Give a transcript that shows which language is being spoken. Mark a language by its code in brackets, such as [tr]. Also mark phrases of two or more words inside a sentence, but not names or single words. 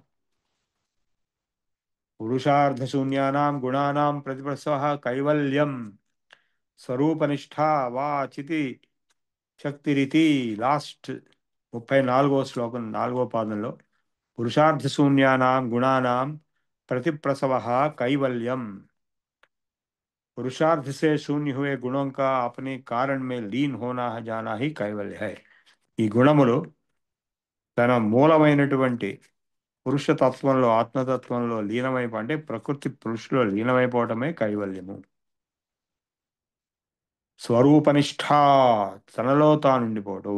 [sa] పురుషార్థశూన్యానాం గుణానాం ప్రతిప్రసవ కైవల్యం స్వరూపనిష్ఠా వా చితి శక్తిరితి. [te] లాస్ట్ 34వ శ్లోకం 4వ పాదంలో [sa] పురుషార్థశూన్యానాం గుణానాం प्रतिप्रसव कैवल्यम. [hi] पुरुषार्थ से शून्य हुए गुणों का अपने कारण में लीन होना जाना ही कैवल्य है. [te] ఈ గుణములు తన మూలమైనటువంటి పురుషతత్వంలో ఆత్మతత్వంలో లీనమైపో అంటే ప్రకృతి పురుషులో లీనమైపోవటమే కైవల్యము. స్వరూపనిష్ఠా తనలో తానుండిపోవటం.